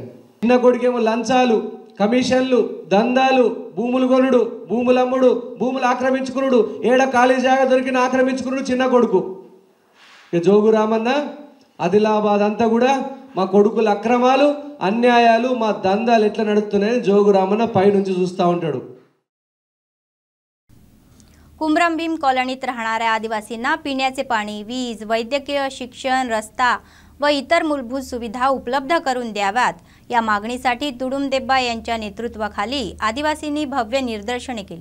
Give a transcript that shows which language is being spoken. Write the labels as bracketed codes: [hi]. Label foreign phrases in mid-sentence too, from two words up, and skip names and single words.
[te] చిన్న కొడుకేమో లంచాలు, కమిషన్లు, దందాలు, భూములు కొనుడు, భూములు అమ్ముడు, భూములు ఆక్రమించుకున్నాడు, ఏడ ఖాళీ జాగా దొరికిన ఆక్రమించుకున్నాడు చిన్న కొడుకు. ఇక జోగురామన్న ఆదిలాబాద్ అంతా కూడా మా కొడుకుల అక్రమాలు, అన్యాయాలు, మా దందాలు ఎట్లా नडुत्తున్నాయని జోగురామన్న పైనుంచి చూస్తూ ఉంటాడు. [mr] कुमरम भीम कॉलनीत राहणाऱ्या आदिवासींना पिण्याचे पाणी, वीज, वैद्यकीय शिक्षण, रस्ता व इतर मूलभूत सुविधा उपलब्ध करून द्याव्यात या मागणीसाठी तुडुंबदेब्बा यांच्या नेतृत्वाखाली आदिवासींनी भव्य निदर्शने केली.